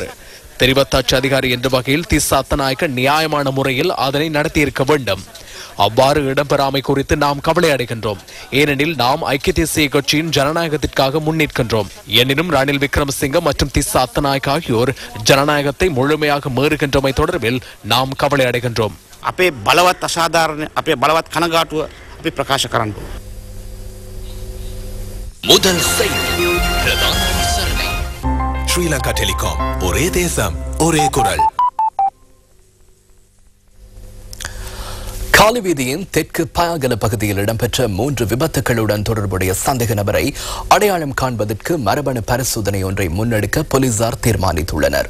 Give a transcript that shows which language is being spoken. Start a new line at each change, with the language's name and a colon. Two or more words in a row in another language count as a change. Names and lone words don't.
Tamil: தெரிவத்தாட்சி அதிகாரி என்ற வகையில் திஸ்ஸ அத்தநாயக்க நியாயமான முறையில் அதனை நடத்தியிருக்க வேண்டும். அவ்வாறு இடம்பெறாமை குறித்து நாம் கவலை அடைகின்றோம். ஏனெனில் நாம் ஐக்கிய தேசிய கட்சியின் ஜனநாயகத்திற்காக முன்னிற்கின்றோம். எனினும் ரணில் விக்ரமசிங்க மற்றும் திஸ்ஸ அத்தநாயக்க ஆகியோர் ஜனநாயகத்தை முழுமையாக மீறுகின்றமை தொடர்பில் நாம் கவலை அடைகின்றோம்.
Sinhala: අපේ බලවත් අසාධාරණ අපේ බලවත් කනගාටුව අපි ප්‍රකාශ කරන්න ඕන.
Tamil: முதல் செய்தி. ஸ்ரீலங்கா டெலிகாம், ஒரே தேசம் ஒரே குரல். காலி வீதியின் தெற்கு பாகல பகுதியில் இடம்பெற்ற 3 விபத்துகளுடன் தொடர்புடைய சந்தேக நபரை அடையாளம் காண்பதற்கு மரபணு பரிசோதனை ஒன்றை முன்னெடுக்க போலீசார் தீர்மானித்துள்ளனர்.